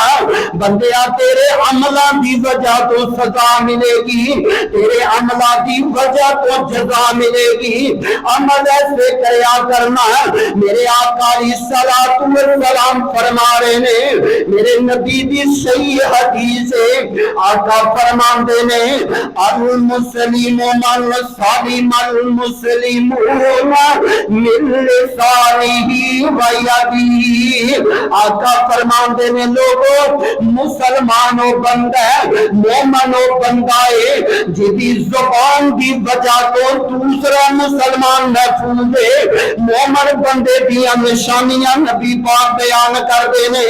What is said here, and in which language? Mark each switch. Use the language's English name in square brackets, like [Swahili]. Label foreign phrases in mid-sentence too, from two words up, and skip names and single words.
[Punjabi] بندیا تیرے عملاں دی وجہ تو سزا ملے گی، تیرے عملاں دی وجہ تو جزا ملے گی. عمل ایسے کریا کرنا. میرے آقا [Arabic] صلاة وسلام [Punjabi] فرما رہے نے، میرے نبی دی صحیح حدیث ہے. آقا فرماتے نے [Arabic] المسلم من سلم المسلمون من لسانه ويده. [Punjabi] آقا فرماتے نے لوگو مسلمانو بندہ مومنو بندہ ہے جدی زبان کی وجہ تو دوسرا مسلمان محفوظ ہے. مومن بندے دیاں نشانیاں نبی پاک بیان کرتے نے.